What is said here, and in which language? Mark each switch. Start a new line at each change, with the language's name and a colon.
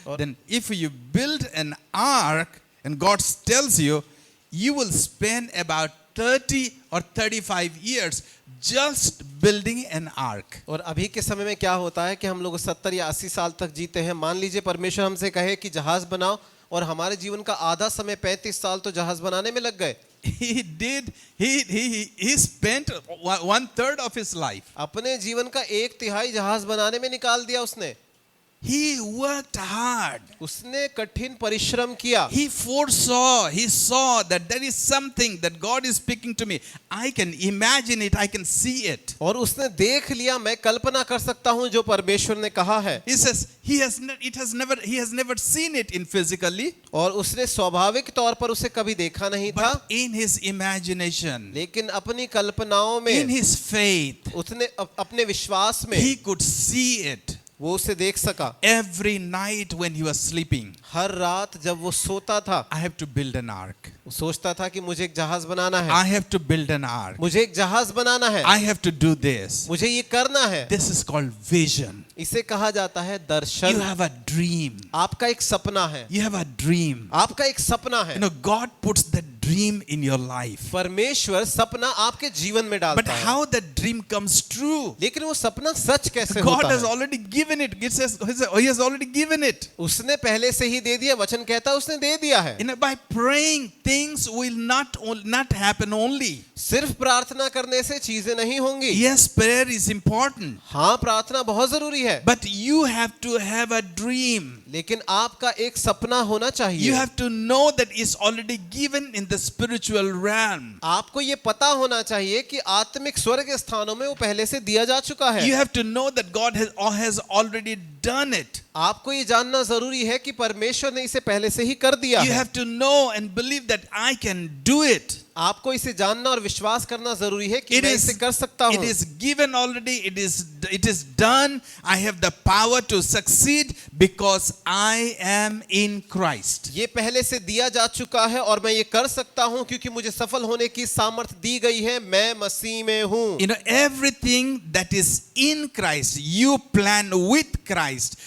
English: Then if you build an ark and God tells you, you will spend about 30 or 35 years just building an ark.
Hindi: और अभी के समय में क्या होता है कि हम लोग 70 या 80 साल तक जीते हैं। मान लीजिए परमेश्वर हमसे कहे कि जहाज बनाओ, और हमारे जीवन का आधा समय 35 साल तो जहाज बनाने में लग गए।
English: He spent 1/3 of his life.
Hindi: अपने जीवन का 1/3 जहाज बनाने में निकाल दिया उसने।
English: He worked hard.
Hindi: उसने कठिन परिश्रम किया।
English: He saw that there is something that God is speaking to me. I can imagine it, I can see it.
Hindi: और उसने देख लिया, मैं कल्पना कर सकता हूं जो परमेश्वर ने कहा है।
English: He says he has never seen it in physically.
Hindi: और उसने स्वाभाविक तौर पर उसे कभी देखा नहीं था,
English: But in his imagination,
Hindi: लेकिन अपनी कल्पनाओं में,
English: in his faith,
Hindi: उसने अपने विश्वास में
English: he could see it.
Hindi: वो उसे देख सका।
English: Every night when he was sleeping,
Hindi: हर रात जब वो सोता था,
English: I have to build an ark.
Hindi: वो सोचता था कि मुझे एक जहाज बनाना है,
English: I have to build an ark.
Hindi: मुझे एक जहाज बनाना है,
English: I have to do this.
Hindi: मुझे ये करना है।
English: This is called vision.
Hindi: इसे कहा जाता है
English: You
Hindi: Darshan.
English: have a dream.
Hindi: आपका एक सपना है,
English: You have a dream.
Hindi: आपका एक सपना है।
English: You know, God puts the dream in your life.
Hindi: परमेश्वर सपना आपके जीवन में
English: But
Hindi: डालता है,
English: how that dream comes true?
Hindi: लेकिन वो सपना सच कैसे
English: God
Hindi: होता
English: has
Hindi: है?
English: already given it. He says, He has already given it.
Hindi: उसने पहले से ही दे दिया। वचन कहता है उसने दे दिया है।
English: You know, by praying, things will not happen only.
Hindi: सिर्फ प्रार्थना करने से चीजें नहीं होंगी।
English: Yes, prayer is important.
Hindi: हाँ, प्रार्थना बहुत जरूरी है,
English: But you have to have a dream.
Hindi: लेकिन आपका एक सपना होना चाहिए।
English: You have to know that it's already given in the spiritual realm.
Hindi: आपको ये पता होना चाहिए कि आत्मिक स्वर्ग स्थानों में वो पहले से दिया जा चुका है।
English: You have to know that God has already done it.
Hindi: आपको ये जानना जरूरी है कि परमेश्वर ने इसे पहले से ही कर दिया
English: You
Hindi: है।
English: have to know and believe that I can do it.
Hindi: आपको इसे जानना और विश्वास करना जरूरी है कि
English: It
Hindi: मैं
English: is,
Hindi: इसे कर सकता
English: it
Hindi: हूँ।
English: is given already. It is done. I have the power to succeed because I am in Christ.
Hindi: ये पहले से दिया जा चुका है और मैं ये कर सकता हूँ क्योंकि मुझे सफल होने की सामर्थ्य दी गई है। मैं मसीह में हूँ।
English: You know, everything that is in Christ, you plan with Christ.